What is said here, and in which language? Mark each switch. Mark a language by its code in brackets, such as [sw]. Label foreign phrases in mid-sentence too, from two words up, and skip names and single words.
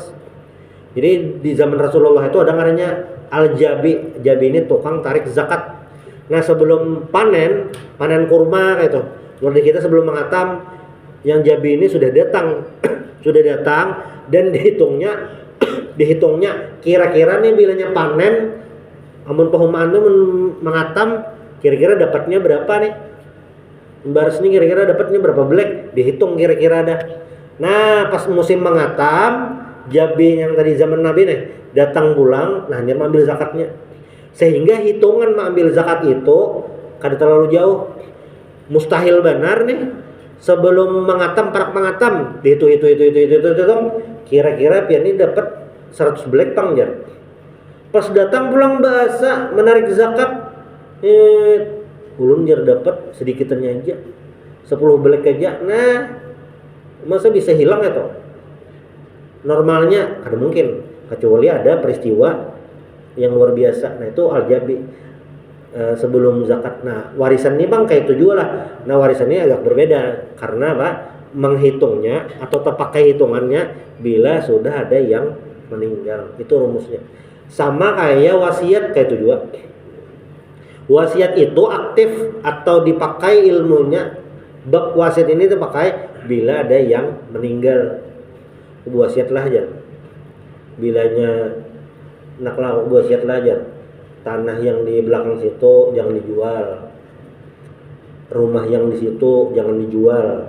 [id] Jadi di zaman Rasulullah itu ada namanya al-jabi. Jabi ini tukang tarik zakat. Nah sebelum panen kurma gitu. [bjn] Menurut kita sebelum mengatam yang jabi ini sudah datang dan dihitungnya kira-kira nih bilanya panen amun pehumaan itu mengatam kira-kira dapatnya berapa nih. [id] Baris ini kira-kira dapatnya berapa black, dihitung kira-kira ada. Nah, pas musim mengatam, Jabi yang tadi zaman Nabi nih datang pulang, nah hanya mengambil zakatnya. [bjn] Sehingga hitungan mengambil zakat itu kada terlalu jauh. Mustahil benar nih sebelum mengatam parak mengatam, itu kira-kira pian ini dapat 100 black pang jar. Pas datang pulang bahasa menarik zakat, ulun jar dapat sedikitannya aja 10 black aja. [id] Nah, masa bisa hilang ya toh? Normalnya kada mungkin, kecuali ada peristiwa yang luar biasa. Nah itu aljabi sebelum zakat. Nah warisan ini bang kayak itu juga lah. Nah warisan ini agak berbeda karena apa? Menghitungnya atau terpakai hitungannya bila sudah ada yang meninggal. Itu rumusnya. Sama kayak wasiat kayak itu juga. Wasiat itu aktif atau dipakai ilmunya. Bab wasiat ini terpakai bila ada yang meninggal. Wasiat lah aja. [bjn] Bilanya naklah wasiat lah aja. [id] Tanah yang di belakang situ jangan dijual. Rumah yang di situ jangan dijual.